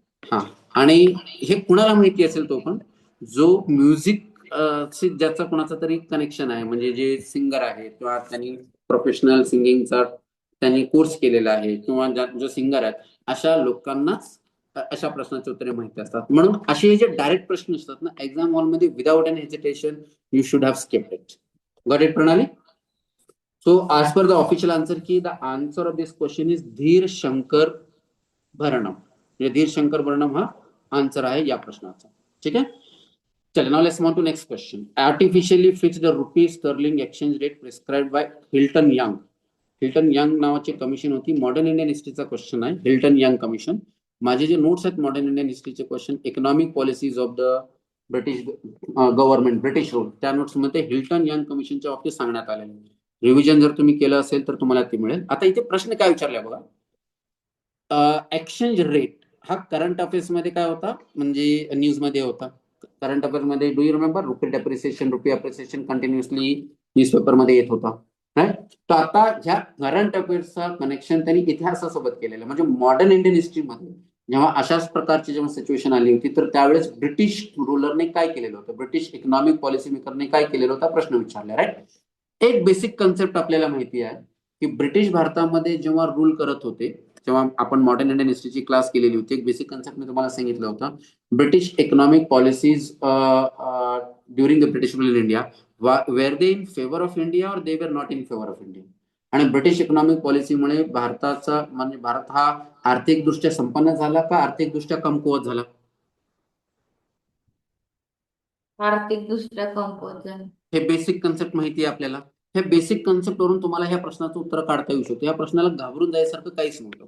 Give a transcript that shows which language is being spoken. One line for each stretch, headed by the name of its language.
Marathi: हा, आणि हे कुणाला माहिती असेल तो पण जो म्युझिक ज्याचा कोणाचा तरी कनेक्शन आहे, म्हणजे जे सिंगर आहे किंवा त्यांनी प्रोफेशनल सिंगिंगचा त्यांनी कोर्स केलेला आहे किंवा जो सिंगर आहे, अशा लोकांनाच अशा प्रश्नाचे उत्तरे माहिती असतात. म्हणून असे हे जे डायरेक्ट प्रश्न असतात ना एक्झाम हॉलमध्ये,
English: Without an hesitation you should have skipped it. Got it Pranali? So as per the official answer key, the answer of this question is
Marathi: धीर शंकर भरणम. म्हणजे धीर शंकर भरणम हा आन्सर आहे या प्रश्नाचा. ठीक आहे, चल
English: Now let's move to next question. Artificially fix the rupee sterling exchange rate prescribed by Hilton Young.
Marathi: Hilton young नावाची कमिशन होती. मॉडर्न इंडियन हिस्ट्रीचा क्वेश्चन आहे, हिल्टन यंग कमिशन. माझे जे नोट्स आहेत modern Indian हिस्ट्रीचे question, economic policies of the British government, British rule, त्या notes मध्ये Hilton young कमिशनच्या बाबतीत सांगण्यात आलेले. रिव्हिजन जर तुम्ही केलं असेल तर तुम्हाला ते मिळेल. आता इथे प्रश्न काय विचारलाय बघा, एक्सचेंज रेट हा करंट अफेअर्स मध्ये काय होता, म्हणजे न्यूज मध्ये होता. करंट अफेअर्स मध्ये
English: do you remember rupee depreciation, rupee appreciation continuously
Marathi: न्यूजपेपरमध्ये येत होता. राईट. तर आता ह्या करंट अफेअर्सचा कनेक्शन त्यांनी इतिहासासोबत केलेलं, म्हणजे मॉडर्न इंडियन हिस्ट्रीमध्ये जेव्हा अशाच प्रकारची जेव्हा सिच्युएशन आली होती, तर त्यावेळेस ब्रिटिश रुलरने काय केलेलं होतं, ब्रिटिश इकॉनॉमिक पॉलिसी मेकरने काय केलेलं होता प्रश्न विचारला. राईट. एक बेसिक कन्सेप्ट आपल्याला माहिती आहे की ब्रिटिश भारतामध्ये जेव्हा रूल करत होते, जेव्हा आपण मॉडर्न इंडियन हिस्ट्रीची क्लास केलेली होती, एक बेसिक कन्सेप्ट मी तुम्हाला सांगितलं होतं.
English: British economic policies during the British rule in India, were they in favour of India or they were not in favour of India.
Marathi: आणि ब्रिटिश इकॉनॉमिक पॉलिसीमुळे भारताचा म्हणजे भारत हा आर्थिकदृष्ट्या संपन्न झाला का आर्थिकदृष्ट्या कमकुवत झाला? आर्थिक दृष्ट्या कमकुवत झाले. हे बेसिक कन्सेप्ट माहिती आहे आपल्याला. हे बेसिक कन्सेप्ट वरून तुम्हाला ह्या प्रश्नाचं उत्तर काढता येऊ शकतो. या प्रश्नाला घाबरून जायसारखं काहीच नव्हतं.